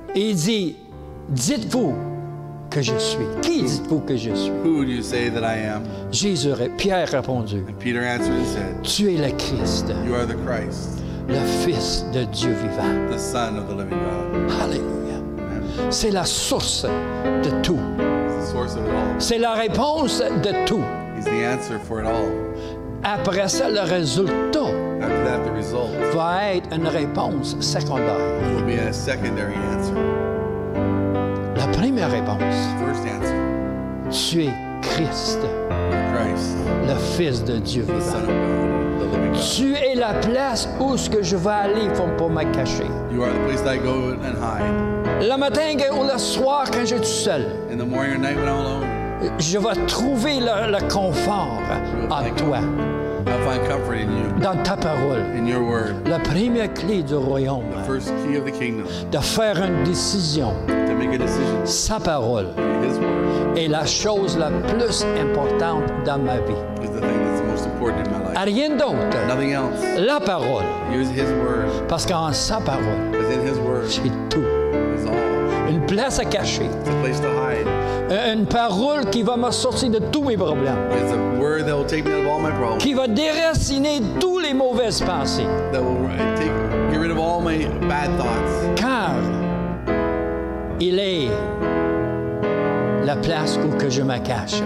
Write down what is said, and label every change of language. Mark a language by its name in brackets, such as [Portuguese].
[French] il dit, dites-vous que je suis. Qui dites-vous que je suis? [English] Who do you say that I am? [French] Pierre répondu, [English] And Peter answered and said, [French] tu es le Christ, [English] You are the Christ, [French] le Fils de Dieu vivant. [English] the Son of the living God. Alléluia. Amen. [French] C'est la source de tout. [English] He's the source of it all. [French] C'est la réponse de tout. [English] He's the answer for it all. [French] Après ça, le résultat [English] After that, the result [French] va être une réponse secondaire. [English] will be a secondary answer. [French] La première réponse, [English] First answer, [French] tu es Christ, [English] you're Christ, [French] le Fils de Dieu [English] the Son [French] vivant. [English] of God, the living God. [French] Tu es la place où ce que je vais aller pour me cacher. [English] You are the place that I go and hide. [French] Le matin ou le soir, quand je suis seul, [English] In the morning or night when I'm alone, [French] je vais trouver le confort en toi, [English] I'll find comfort in you, [French] dans ta parole. [English] in your word. [French] La première clé du royaume, [English] The first key of the kingdom, [French] de faire une décision, [English] to make a decision, [French] sa parole, [English] His word [French] est la chose la plus importante dans ma vie. [English] is the thing that's the most important in my life. [French] Rien d'autre. [English] Nothing else. [French] La parole. [English] Use His word, [French] Parce qu'en sa parole, [English] because in His word [French] c'est tout. [English] is all. [French] Une place à cacher. [English] It's a place to hide. [French] Une parole qui va me sortir de tous mes problèmes. [English] It's a word that will take me out of all my problems, [French] Qui va déraciner tous les mauvaises pensées. [English] that will get rid of all my bad thoughts. [French] Car il est la place où que je me cache.